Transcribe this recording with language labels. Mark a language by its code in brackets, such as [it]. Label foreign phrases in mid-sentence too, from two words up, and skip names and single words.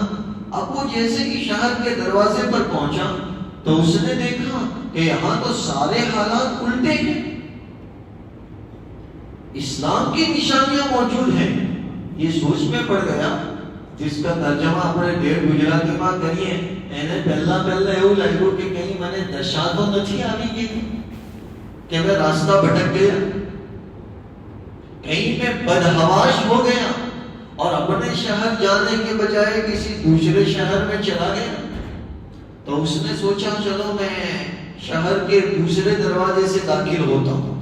[ur] اب وہ جیسے ہی شہر کے دروازے پر پہنچا تو اس نے دیکھا کہ یہاں تو سارے حالات الٹے ہیں، اسلام کی نشانیاں موجود ہیں۔ یہ سوچ میں پڑ گیا، جس کا ترجمہ اپنے ڈیڑھ گجراتی میں کریے، [gu] એને પહેલા એવું લાગ્યું [ur] کہ کہیں [gu] મને દશા તો નથી આવી ગઈ [ur] کہ میں راستہ بھٹک گیا، کہیں میں بدحواش ہو گیا اور اپنے شہر جانے کے بجائے کسی دوسرے شہر میں چلا گیا۔ تو اس نے سوچا چلو میں شہر کے دوسرے دروازے سے داخل ہوتا ہوں۔